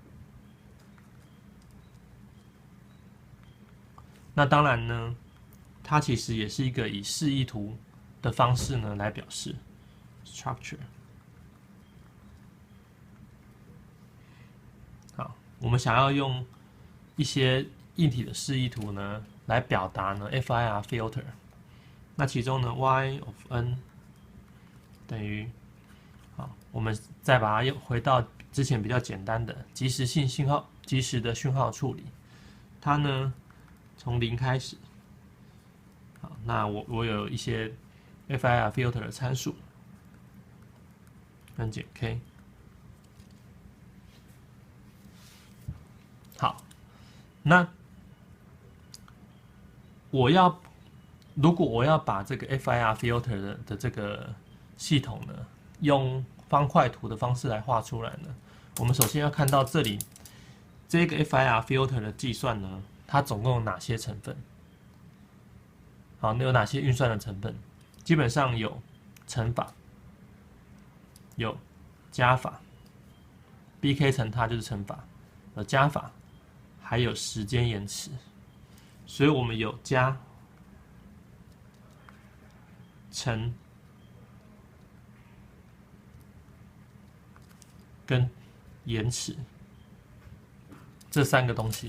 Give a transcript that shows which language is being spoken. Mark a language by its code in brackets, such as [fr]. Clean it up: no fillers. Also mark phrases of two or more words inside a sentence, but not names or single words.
[zh] 那當然呢，它其實也是一個以示意圖的方式呢來表示 structure。好，我們想要用一些硬體的示意圖呢來表達呢 [en] FIR filter。 [zh] 那其中呢 [en] y of n [zh] 等於，好，我們再把它又回到之前比較簡單的即時的訊號處理，它呢從0開始。好，那我有一些 [en] FIR filter [zh] 的參數 n 減 k。好，那如果我要把這個 [en] FIR filter [zh] 的這個系統呢，用方塊圖的方式來畫出來呢，我們首先要看到這裡這個 [en] FIR filter [zh] 的計算呢，它總共有哪些成分？好，那有哪些運算的成分？基本上有乘法，有加法 ，BK 乘它就是乘法，有加法，還有時間延遲。所以我們有加、乘跟延遲這3個東西。